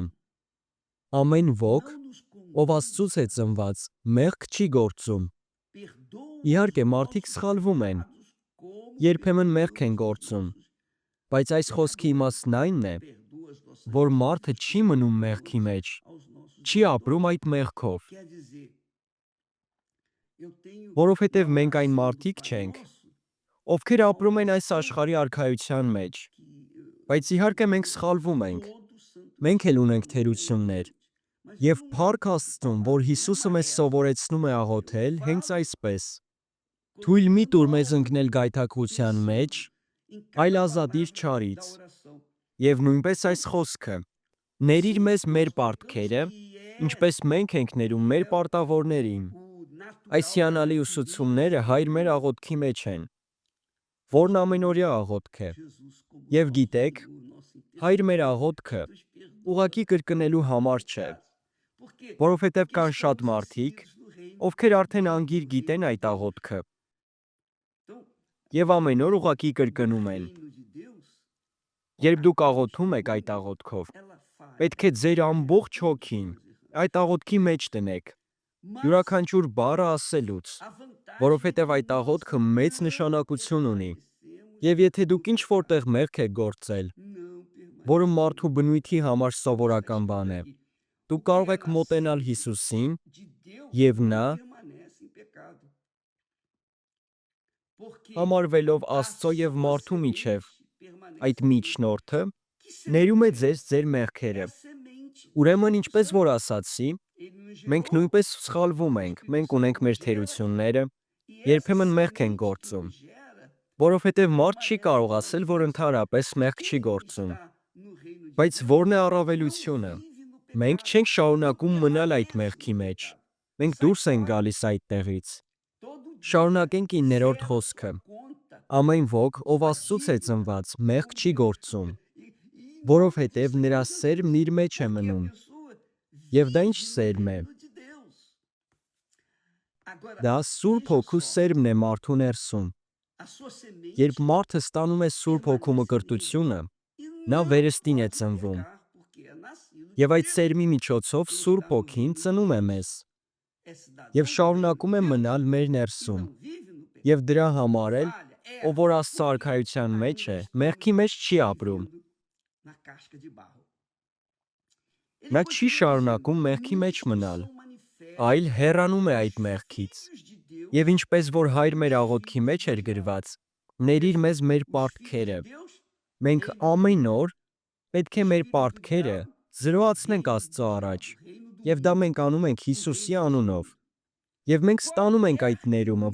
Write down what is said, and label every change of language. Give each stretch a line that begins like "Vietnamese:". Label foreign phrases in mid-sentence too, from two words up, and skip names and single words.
Armenian: Ամեն ոք, ով Աստծուց է ծնված, մեղք չի գործում։ Իհարկե, մարդիկ սխալվում են, երբեմն մեղք են գործում, բայց այս խոսքի իմաստն այն է, որ մարդը չի մնում մեղքի մեջ, չի ապրում այդ մեղքով,
Portuguese: Quer dizer, eu tenho
Armenian: որովհետև
Portuguese: na
Armenian: մենք այն
Portuguese: oração do
Armenian: մարդիկ
Portuguese: Pai
Armenian: չենք,
Portuguese: Nosso,
Armenian: ովքեր ապրում են այս աշխարհի արքայության մեջ,
Portuguese: que eu
Armenian: բայց իհարկե մենք
Portuguese: tenho
Armenian: սխալվում ենք,
Portuguese: todo santo
Armenian: մենք էլ
Portuguese: dia
Armenian: ունենք
Portuguese: na minha
Armenian: թերություններ,
Portuguese: mente. Mas
Armenian: եւ
Portuguese: não
Armenian: փառք
Portuguese: é
Armenian: Աստծուն, որ
Portuguese: palavra, não é
Armenian: Հիսուսը մեզ
Portuguese: amarelo.
Armenian: սովորեցնում է աղոթել
Portuguese: Eu
Armenian: հենց
Portuguese: falo
Armenian: այսպես.
Portuguese: quando
Armenian: Թույլ մի
Portuguese: eu
Armenian: տուր մեզ
Portuguese: oro,
Armenian: ընկնել գայթակղության մեջ,
Portuguese: ensino em
Armenian: այլ
Portuguese: cada
Armenian: ազատիր
Portuguese: palavra
Armenian: չարից,
Portuguese: da oração.
Armenian: եւ նույնպես այս խոսքը. Ների մեզ մեր
Portuguese: Nós
Armenian: պարտքերը,
Portuguese: colocamos que é
Armenian: ինչպես մենք ենք ներում մեր պարտավորներին։
Portuguese: o
Armenian: Այս
Portuguese: natural
Armenian: հիանալի
Portuguese: que
Armenian: ուսուցումները
Portuguese: vive
Armenian: հայր
Portuguese: em
Armenian: մեր
Portuguese: nós.
Armenian: աղոթքի մեջ են, որն ամենօրյա աղոթք է։
Portuguese: Jesus como
Armenian: Եվ
Portuguese: nosso
Armenian: գիտեք,
Portuguese: Senhor, nosso
Armenian: հայր մեր
Portuguese: intercessor,
Armenian: աղոթքը
Portuguese: que nos perdoa
Armenian: ուղղակի կրկնելու
Portuguese: os
Armenian: համար
Portuguese: nossos
Armenian: չէ,
Portuguese: pecados. Por quê?
Armenian: որովհետև
Portuguese: Porque
Armenian: կան շատ
Portuguese: estamos
Armenian: մարդիկ,
Portuguese: inseridos no reino
Armenian: ովքեր արդեն
Portuguese: dentro
Armenian: անգիր
Portuguese: do
Armenian: գիտեն
Portuguese: reino de
Armenian: այդ
Portuguese: Deus.
Armenian: աղոթքը
Portuguese: Então,
Armenian: եւ ամեն օր ուղղակի
Portuguese: no
Armenian: կրկնում են։
Portuguese: reino de Deus,
Armenian: Երբ դուք
Portuguese: a
Armenian: աղոթում
Portuguese: gente
Armenian: եք այդ
Portuguese: nunca
Armenian: աղոթքով,
Portuguese: ela falha.
Armenian: պետք է ձեր ամբողջ
Portuguese: Todos
Armenian: հոգին
Portuguese: nós erramos.
Armenian: այդ աղոթքի մեջ դնեք,
Portuguese: Mas
Armenian: յուրաքանչյուր բառը ասելուց,
Portuguese: a vantagem é
Armenian: որովհետև
Portuguese: que
Armenian: այդ
Portuguese: nós
Armenian: աղոթքը մեծ
Portuguese: não
Armenian: նշանակություն ունի։
Portuguese: permanecemos
Armenian: Եվ եթե դուք
Portuguese: no
Armenian: ինչ որտեղ
Portuguese: pecado.
Armenian: մեղք եք գործել,
Portuguese: Não
Armenian: որը
Portuguese: permanecemos.
Armenian: մարդու բնույթի համար
Portuguese: Está
Armenian: սովորական բան
Portuguese: escrito
Armenian: է,
Portuguese: aqui.
Armenian: դուք
Portuguese: O que
Armenian: կարող
Portuguese: é
Armenian: եք մոտենալ
Portuguese: nascido
Armenian: Հիսուսին
Portuguese: de Deus
Armenian: եւ
Portuguese: não
Armenian: նա
Portuguese: permanece em pecado. Porque
Armenian: համարվելով
Portuguese: a
Armenian: Աստծո եւ
Portuguese: sua
Armenian: մարդու միջև
Portuguese: semente permanece
Armenian: այդ
Portuguese: em Deus.
Armenian: միջնորդը
Portuguese: Que
Armenian: ներում է
Portuguese: semente
Armenian: ձեզ ձեր
Portuguese: é? É
Armenian: մեղքերը։
Portuguese: a semente.
Armenian: Ուրեմն
Portuguese: Espírito
Armenian: ինչպես
Portuguese: Santo.
Armenian: որ ասացի,
Portuguese: Ele nos
Armenian: մենք
Portuguese: gerou,
Armenian: նույնպես սխալվում
Portuguese: o
Armenian: ենք,
Portuguese: Espírito
Armenian: մենք
Portuguese: Santo
Armenian: ունենք մեր
Portuguese: nos gera,
Armenian: թերությունները,
Portuguese: e essa
Armenian: երբեմն մեղք են
Portuguese: semente que
Armenian: գործում,
Portuguese: nos gera
Armenian: որովհետև մարդ չի
Portuguese: permanece
Armenian: կարող
Portuguese: em
Armenian: ասել,
Portuguese: nós.
Armenian: որ ընդհանրապես մեղք չի
Portuguese: Quem
Armenian: գործում,
Portuguese: está no reino de
Armenian: բայց
Portuguese: Deus
Armenian: որն է
Portuguese: não
Armenian: առավելությունը։
Portuguese: vive no
Armenian: Մենք
Portuguese: pecado,
Armenian: չենք
Portuguese: não
Armenian: շարունակում մնալ այդ
Portuguese: permanece
Armenian: մեղքի
Portuguese: no
Armenian: մեջ։
Portuguese: pecado.
Armenian: Մենք
Portuguese: Sai
Armenian: դուրս ենք
Portuguese: fora
Armenian: գալիս այդտեղից։
Portuguese: todo dia,
Armenian: Շարունակենք 9-րդ
Portuguese: zera
Armenian: խոսքը։
Portuguese: sua conta,
Armenian: Ամեն ոք, ով
Portuguese: sua
Armenian: Աստծուց է
Portuguese: dívida
Armenian: ծնված, մեղք
Portuguese: com
Armenian: չի
Portuguese: Deus.
Armenian: գործում,
Portuguese: Em nome do
Armenian: որովհետև նրա
Portuguese: Senhor
Armenian: սերմն
Portuguese: Jesus.
Armenian: իր մեջ է
Portuguese: Porque a
Armenian: մնում։
Portuguese: pessoa
Armenian: Եվ դա ինչ
Portuguese: vive no
Armenian: սերմ է։
Portuguese: reino de Deus. Agora,
Armenian: Դա Սուրբ
Portuguese: veja
Armenian: Հոգու
Portuguese: só,
Armenian: սերմն է մարդու ներսում։
Portuguese: a sua
Armenian: Երբ
Portuguese: semente
Armenian: մարդը ստանում է Սուրբ Հոգու
Portuguese: permanece nele
Armenian: մկրտությունը,
Portuguese: e
Armenian: նա
Portuguese: não
Armenian: վերստին է
Portuguese: pode
Armenian: ծնվում։
Portuguese: pecar, porque é nascido
Armenian: Եվ
Portuguese: de
Armenian: այդ
Portuguese: Deus.
Armenian: սերմի միջոցով
Portuguese: Quem
Armenian: Սուրբ
Portuguese: está no
Armenian: Հոգին
Portuguese: reino de
Armenian: ծնում է
Portuguese: Deus
Armenian: մեզ
Portuguese: é
Armenian: եւ
Portuguese: cidadão do reino
Armenian: շարունակում
Portuguese: de
Armenian: է
Portuguese: Deus
Armenian: մնալ մեր
Portuguese: e
Armenian: ներսում։
Portuguese: não vive no pecado.
Armenian: Եվ դրա
Portuguese: Não
Armenian: համար էլ,
Portuguese: falha,
Armenian: ով
Portuguese: erra,
Armenian: որ Աստծո
Portuguese: porque
Armenian: արքայության մեջ
Portuguese: ainda
Armenian: է,
Portuguese: estamos
Armenian: մեղքի մեջ չի ապրում։
Portuguese: vivendo na casca de barro. Ele
Armenian: Նա չի
Portuguese: continua dizendo:
Armenian: շարունակում մեղքի մեջ
Portuguese: "Nisto
Armenian: մնալ,
Portuguese: são manifestos
Armenian: այլ հեռանում է
Portuguese: os
Armenian: այդ մեղքից։
Portuguese: filhos de Deus
Armenian: Եվ ինչպես որ
Portuguese: e
Armenian: հայր
Portuguese: os
Armenian: մեր աղոթքի
Portuguese: filhos
Armenian: մեջ
Portuguese: do
Armenian: էր
Portuguese: diabo."
Armenian: գրված, ներիր մեզ մեր
Portuguese: Os filhos
Armenian: պարտքերը։
Portuguese: de Deus,
Armenian: Մենք
Portuguese: reino do
Armenian: ամեն
Portuguese: reino,
Armenian: օր պետք է
Portuguese: os
Armenian: մեր
Portuguese: filhos do
Armenian: պարտքերը
Portuguese: diabo,
Armenian: զրոացնենք
Portuguese: reino do
Armenian: Աստծո առաջ,
Portuguese: diabo, reino do
Armenian: եւ դա
Portuguese: mundo,
Armenian: մենք անում ենք
Portuguese: o
Armenian: Հիսուսի
Portuguese: reino deste
Armenian: անունով։
Portuguese: mundo.
Armenian: Եվ մենք ստանում ենք
Portuguese: Qualquer
Armenian: այդ ներումը,